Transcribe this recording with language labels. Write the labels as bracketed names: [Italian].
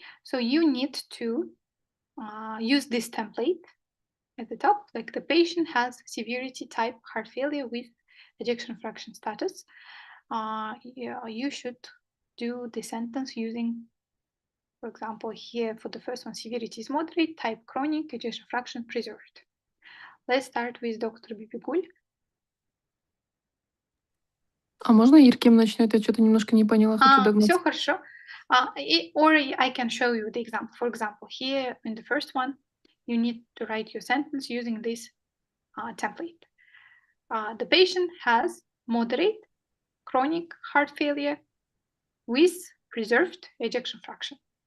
[English] So you need to use this template at the top, like the patient has severity type heart failure with ejection fraction status. You should do the sentence using, for example, here for the first one, severity is moderate, type chronic, ejection fraction preserved. Let's start with Dr. Bibigul. [Russian] А можно Ирким начнет? Я что-то немножко не поняла, хочу догнать. Все хорошо. [English] Or I can show you the example. For example, here in the first one, you need to write your sentence using this template. The patient has moderate chronic heart failure with preserved ejection fraction.